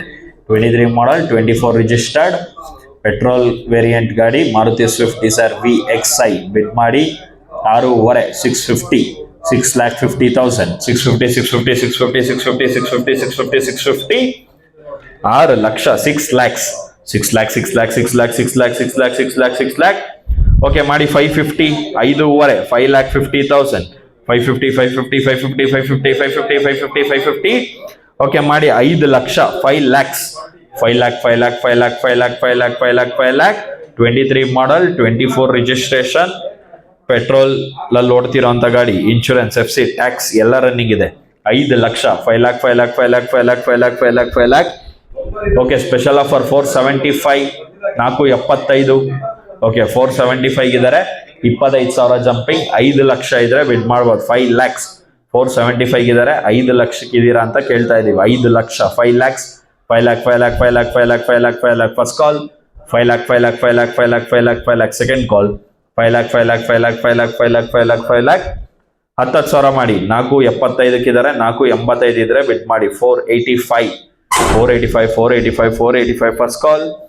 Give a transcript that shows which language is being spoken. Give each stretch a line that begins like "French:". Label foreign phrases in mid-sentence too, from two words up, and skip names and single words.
Kannada: 23 ಮಾಡಲ್ 24 ರಿಜಿಸ್ಟರ್ಡ್ ಪೆಟ್ರೋಲ್ ವೇರಿಯಂಟ್ ಗಾಡಿ ಮಾರುತಿ ಸ್ವಿಫ್ಟ್ ಡಿಸೈರ್ VXI. ಬಿಡ್ ಮಾಡಿ 6.5 650 6,50,000 650 650 650 650 650 650 650 6 ಲಕ್ಷ 6 lakhs 6 lakhs 6 lakhs 6 lakhs 6 lakhs 6 lakhs 6 lakhs 6 lakh. ಓಕೆ ಮಾಡಿ 550 5.5 5,50,000 550 550 550 550 550 550 550. ಓಕೆ ಮಾಡಿ 5 ಲಕ್ಷ 5 lakhs 5 lakh 5 lakh 5 lakh 5 lakh 5 lakh 5 lakh 5 lakh 23 ಮಾಡಲ್ 24 ರಿಜಿಸ್ಟ್ರೇಷನ್ ಪೆಟ್ರೋಲ್ ಅಲ್ಲಿ ಓಡ್ತಿರೋಂಥ ಗಾಡಿ. ಇನ್ಶೂರೆನ್ಸ್ FC ಟ್ಯಾಕ್ಸ್ ಎಲ್ಲ ರನ್ನಿಂಗ್ ಇದೆ. 5 ಲಕ್ಷ 5 lakh 5 lakh 5 lakh 5 lakh 5 lakh 5 lakh 5 lakh. ಓಕೆ ಸ್ಪೆಷಲ್ ಆಫರ್ 475 475. ಓಕೆ 475 ಇದ್ದಾರೆ. 25,000 ಜಂಪಿಂಗ್. 5 ಲಕ್ಷ ಇದ್ರೆ ಬಿಡ್ ಮಾಡ್ಬೋದು. 5 lakhs 475 ಇದ್ದಾರೆ. 5 ಲಕ್ಷಕ್ಕೆ ಇದೀರಾ ಅಂತ ಕೇಳ್ತಾ ಇದೀವಿ. 5 ಲಕ್ಷ 5 lakhs 5 lakh 5 lakh 5 lakh 5 lakh 5 lakh 5 lakh ಫಸ್ಟ್ ಕಾಲ್. 5 lakh 5 lakh 5 lakh 5 lakh 5 lakh 5 lakh ಸೆಕೆಂಡ್ ಕಾಲ್. 5 lakh 5 lakh 5 lakh 5 lakh 5 lakh 5 lakh 5 lakh 10,000 ಮಾಡಿ. 475 ಇದ್ದಾರೆ. 485 ಇದ್ರೆ ಬಿಡ್ ಮಾಡಿ. 485 ಫಸ್ಟ್ ಕಾಲ್.